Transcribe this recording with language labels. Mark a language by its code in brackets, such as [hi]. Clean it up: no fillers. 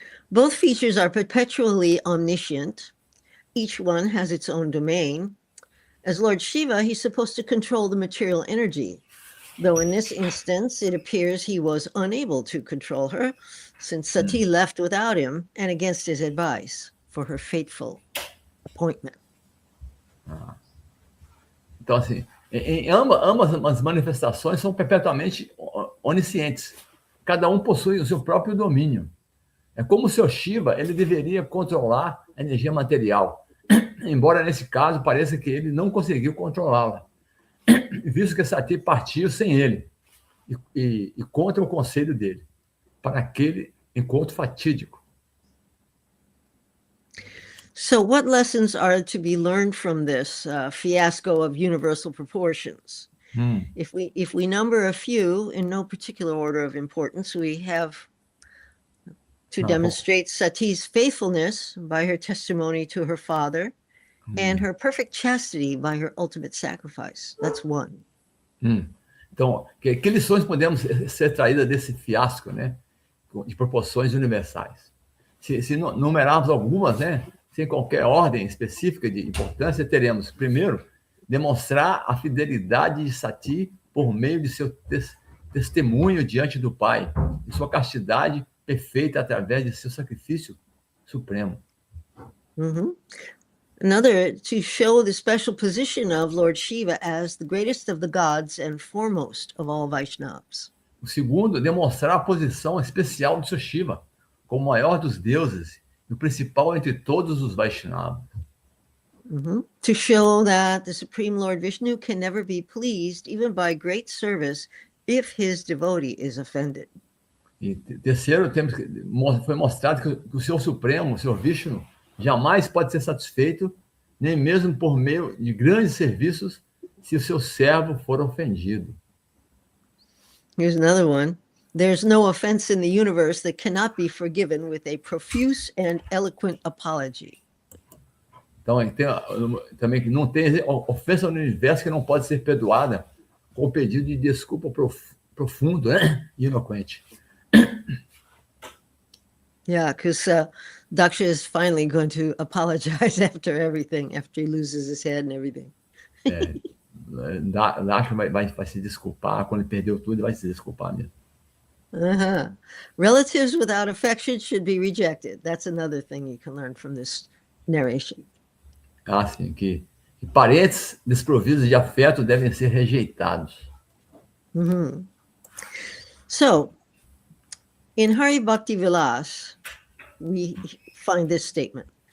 [en] Both features are perpetually omniscient. Each one has its own domain. As Lord Shiva, he's supposed to control the material energy, though in this instance, it appears he was unable to control her, since Sati left without him and against his advice for her fateful appointment. [pt] Então, assim, ambas as manifestações são perpetuamente oniscientes. Cada um possui o seu próprio domínio. É como o seu Shiva, ele deveria controlar a energia material, embora nesse caso pareça que ele não conseguiu controlá-la, visto que Sati partiu sem ele e contra o conselho dele, para aquele encontro fatídico. [en] So what lessons are to be learned from this fiasco of universal proportions? If we number a few in no particular order of importance, we have to demonstrate Sati's faithfulness by her testimony to her father and her perfect chastity by her ultimate sacrifice. That's one. [pt] Então, que lições podemos ser traídas desse fiasco, né? De proporções universais? Se numerarmos algumas, né? Sem qualquer ordem específica de importância, teremos, primeiro, demonstrar a fidelidade de Sati por meio de seu testemunho diante do Pai, e sua castidade perfeita através de seu sacrifício supremo. [en] Another, to show the special position of Lord Shiva as the greatest of the gods and foremost of all Vaishnavas. [pt] O segundo, demonstrar a posição especial de seu Shiva, como o maior dos deuses e o principal entre todos os Vaishnavas. [en] To show that the Supreme Lord Vishnu can never be pleased, even by great service, if his devotee is offended. [pt] E terceiro, foi mostrado que o Senhor Supremo, o Senhor Vishnu, jamais pode ser satisfeito, nem mesmo por meio de grandes serviços, se o seu servo for ofendido. [en] Here's another one. There's no offense in the universe that cannot be forgiven with a profuse and eloquent apology. [pt] Então, também que não tem ofensa no universo que não pode ser perdoada com o pedido de desculpa profundo, né? E eloquente. [en] Yeah, because Daksha is finally going to apologize after everything, after he loses his head and everything. [pt] Daksha vai se desculpar, quando ele perdeu tudo, ele vai se desculpar mesmo. [en] Relatives without affection should be rejected. That's another thing you can learn from this narration. [pt] Sim, que parentes desprovidos de afeto devem ser rejeitados. [en] So, in Hari Bhakti Vilas, we find this statement.